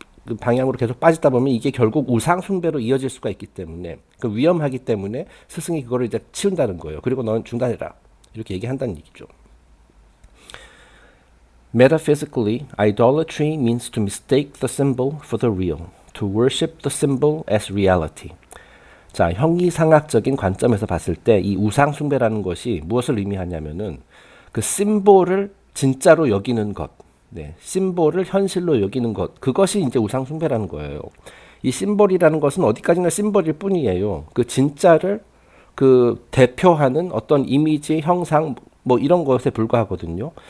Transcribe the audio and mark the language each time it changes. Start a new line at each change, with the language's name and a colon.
Korean: 그 방향으로 계속 빠지다 보면 이게 결국 우상 숭배로 이어질 수가 있기 때문에 그 위험하기 때문에 스승이 그거를 이제 치운다는 거예요. 그리고 너는 중단해라 이렇게 얘기한다는 얘기죠.
English: Metaphysically, idolatry means to mistake the symbol for the real, to worship the symbol as reality.
Korean: 자, 형이상학적인 관점에서 봤을 때 이 우상 숭배라는 것이 무엇을 의미하냐면은 그 심볼을 진짜로 여기는 것, 네, 심볼을 현실로 여기는 것, 그것이 이제 우상 숭배라는 거예요. 이 심볼이라는 것은 어디까지나 심볼일 뿐이에요. 그 진짜를 그 대표하는 어떤 이미지, 형상 뭐 이런 것에 불과하거든요.